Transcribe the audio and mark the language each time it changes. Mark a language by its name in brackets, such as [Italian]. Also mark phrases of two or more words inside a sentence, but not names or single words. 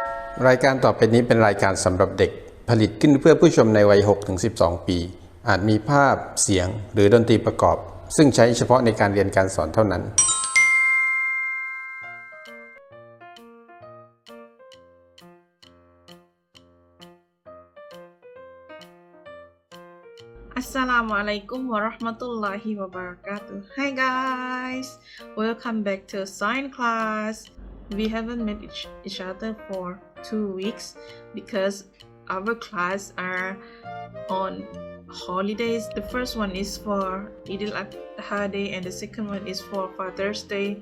[Thai] รายการต่อไปนี้เป็นรายการสำหรับเด็กผลิตขึ้นเพื่อผู้ชมในวัย 6-12 ปีอาจมีภาพเสียงหรือดนตรีประกอบซึ่งใช้เฉพาะในการเรียนการสอนเท่านั้น [Arabic] السلام عليكم ورحمة الله وبركاته. [English] Hi guys, welcome back to science class. We haven't met each other for 2 weeks because our class are on holidays. The first one is for Eid al-Adha Day and the second one is for Father's Day.